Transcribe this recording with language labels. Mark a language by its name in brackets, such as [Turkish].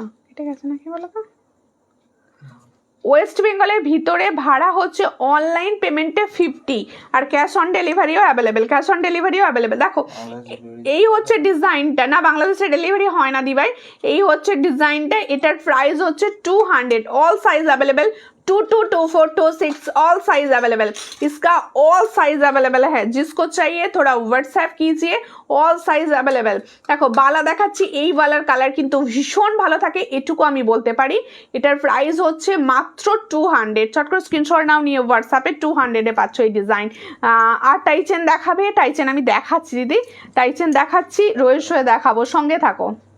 [Bangla] এটা গেছে নাকি বলো তো। ওয়েস্ট বেঙ্গলের ভিতরে ভাড়া হচ্ছে অনলাইন পেমেন্টে 50, আর cash on ডেলিভারিও available, cash on ডেলিভারিও available. দেখো এই হচ্ছে ডিজাইনটা, না বাংলাদেশে ডেলিভারি হয় না দিবাই। এই হচ্ছে ডিজাইনটা, এটার প্রাইস হচ্ছে 200, [Hindi] all size available 22, 24, 26 all size available. इसका ऑल साइज अवेलेबल है, जिसको चाहिए थोड़ा व्हाट्सएप कीजिए, ऑल साइज अवेलेबल। देखो बाला [Bangla] দেখাচ্ছি, এই বালার কালার কিন্তু ভীষণ ভালো থাকে, এটুকু আমি বলতে পারি। এটার প্রাইস হচ্ছে মাত্র 200, চট করে স্ক্রিনশট নাও, নিয়ে হোয়াটসঅ্যাপে 200 এ পাচ্ছ এই ডিজাইন। আর টাইচেন দেখাবে, টাইচেন আমি দেখাচ্ছি দিদি, টাইচেন দেখাচ্ছি, রয়েস হয়ে দেখাবো, সঙ্গে থাকো।